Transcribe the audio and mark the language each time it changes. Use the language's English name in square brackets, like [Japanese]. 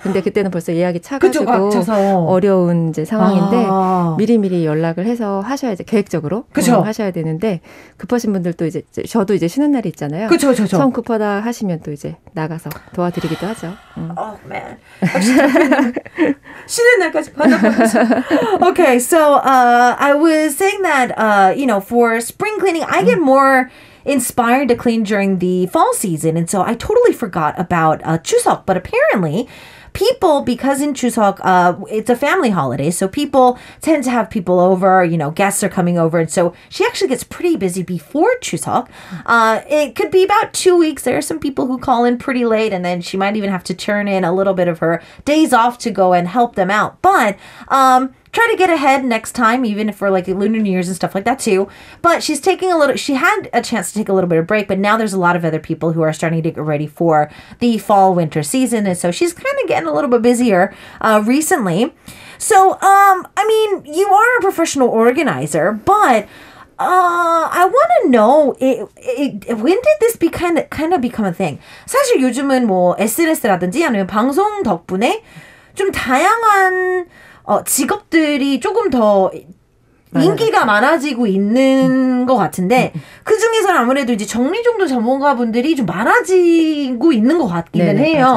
[Korean] 근데 그때는 벌써 예약이 차가지고 어려운 이제 상황인데 미리미리 연락을 해서 하셔야지 계획적으로 하셔야 되는데 급하신 분들도 이제 저도 이제 쉬는 날이 있잖아요. 그렇죠. 성 급하다 하시면 또 이제 나가서 도와드리기도 하죠. man. 쉬는 날까지 [English] Okay, so I was saying that for spring cleaning, I get more inspired to clean during the fall season, and so I totally forgot about Chuseok. But apparently, people, because in Chuseok, it's a family holiday, so people tend to have people over, guests are coming over, and so she actually gets pretty busy before Chuseok. It could be about 2 weeks. There are some people who call in pretty late, and then she might even have to turn in a little bit of her days off to go and help them out. But try to get ahead next time, even for like Lunar New Year's and stuff like that too. But she had a chance to take a little bit of break, but now there's a lot of other people who are starting to get ready for the fall winter season. And so she's kind of getting a little bit busier recently. So, you are a professional organizer, but I want to know when did this kind of become a thing? [Korean] 사실 요즘은 뭐 SNS라든지 아니면 방송 덕분에 좀 다양한 직업들이 조금 더 인기가 많아지고 있는 것 같은데 그 중에서는 아무래도 이제 정리정돈 전문가분들이 좀 많아지고 있는 것 같기는 해요.